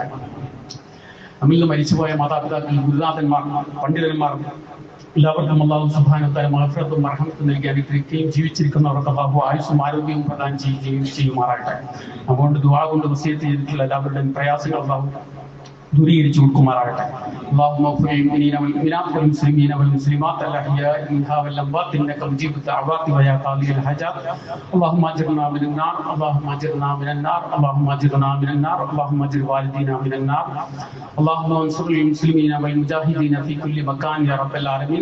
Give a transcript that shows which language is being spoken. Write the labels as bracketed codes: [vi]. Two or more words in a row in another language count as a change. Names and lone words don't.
[ml] നമ്മിൽ നിന്ന് മരിച്ചുപോയ മാതാപിതാക്കൾ, ഗുരുനാഥന്മാർ, പണ്ഡിതന്മാർ എല്ലാവർക്കും അല്ലാഹു [ar] سبحانه وتعالى [ml] മഗ്ഫിറത്തും റഹ്മത്തും നൽകി അനുഗ്രഹിക്കുകയും ജീവിച്ചിരിക്കുന്നവർക്ക് അല്ലാഹു ആയുസ്സും ആരോഗ്യവും പ്രദാനം ചെയ്യുമാറാകട്ടെ. അതുകൊണ്ട് ദുആ കൊണ്ട് വസിയത്ത് ചെയ്തിട്ടുള്ള എല്ലാവരുടെയും പ്രയാസങ്ങൾ അല്ലാഹു ദൂരീകരിച്ചു കൊടുക്കുമാറാകട്ടെ. [ar] اللهم اغفر للمؤمنين والمؤمنات والمسلمين والمسلمات الاحياء منها والاموات انك مجيب الدعوات ويا قاضي الحاجات. اللهم اجرنا من النار، اللهم اجرنا من النار، اللهم اجرنا من النار، اللهم اجر والدينا من النار. اللهم انصر المسلمين والمجاهدين في كل مكان يا رب العالمين.